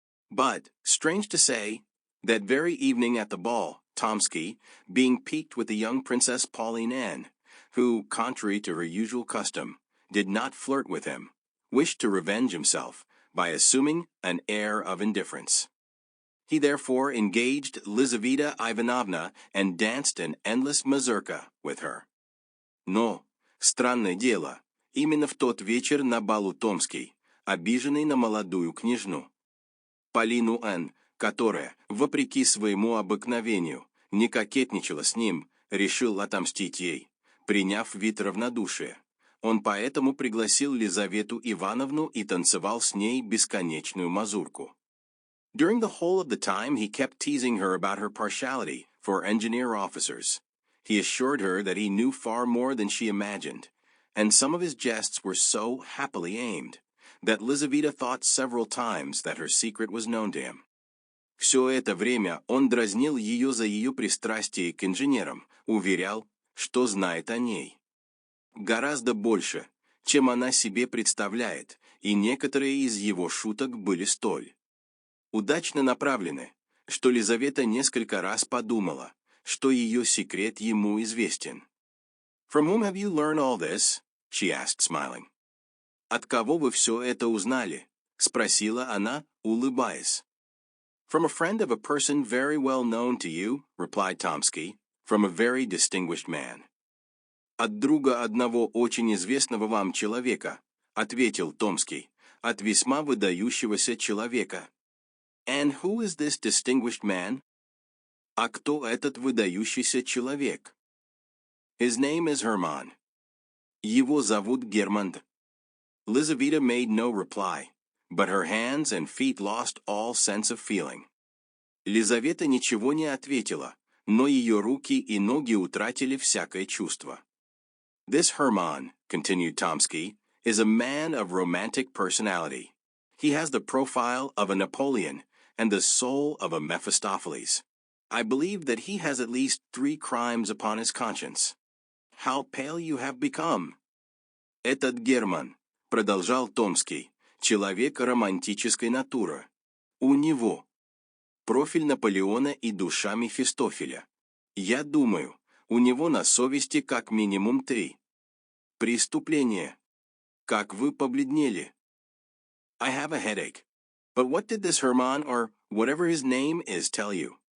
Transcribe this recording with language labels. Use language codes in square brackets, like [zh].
[en] But, strange to say, that very evening at the ball, Tomsky, being piqued with the young Princess Pauline Anne, who, contrary to her usual custom, did not flirt with him, wished to revenge himself by assuming an air of indifference. He therefore engaged Lizaveta Ivanovna and danced an endless mazurka with her. [ru] Но, странное дело, именно в тот вечер на балу Томский, обиженный на молодую княжну Полину Н., которая, вопреки своему обыкновению, не кокетничала с ним, решил отомстить ей, приняв вид равнодушия. Он поэтому пригласил Лизавету Ивановну и танцевал с ней бесконечную мазурку. [en] During the whole of the time he kept teasing her about her partiality for engineer officers. He assured her that he knew far more than she imagined, and some of his jests were so happily aimed, that Lizaveta thought several times that her secret was known to him. [ru] Все это время он дразнил ее за ее пристрастие к инженерам, уверял, что знает о ней гораздо больше, чем она себе представляет, и некоторые из его шуток были столь удачно направлены, что Лизавета несколько раз подумала, что ее секрет ему известен. [en] «From whom have you learned all this?» she asked, smiling. [ru] «От кого вы все это узнали?» спросила она, улыбаясь. [en] «From a friend of a person very well known to you», replied Tomsky, «from a very distinguished man». [ru] «От друга одного очень известного вам человека», ответил Томский, «от весьма выдающегося человека». [en] «And who is this distinguished man?» [ru] «А кто этот выдающийся человек?» [en] «His name is Hermann». [ru] «Его зовут Герман». [en] Lizaveta made no reply, but her hands and feet lost all sense of feeling. [ru] Лизавета ничего не ответила, но ее руки и ноги утратили всякое чувство. [en] «This Hermann», continued Tomsky, is a man of romantic personality. He has the profile of a Napoleon and the soul of a Mephistopheles. I believe that he has at least 3 crimes upon his conscience. How pale you have become! [ru] Этот Герман, продолжал Томский, человек романтической натуры. У него профиль Наполеона и душа Мефистофеля. Я думаю, у него на совести как минимум 3 преступления. Как вы побледнели? [en] I have a headache. But what did this Herman, or whatever his name is, tell you?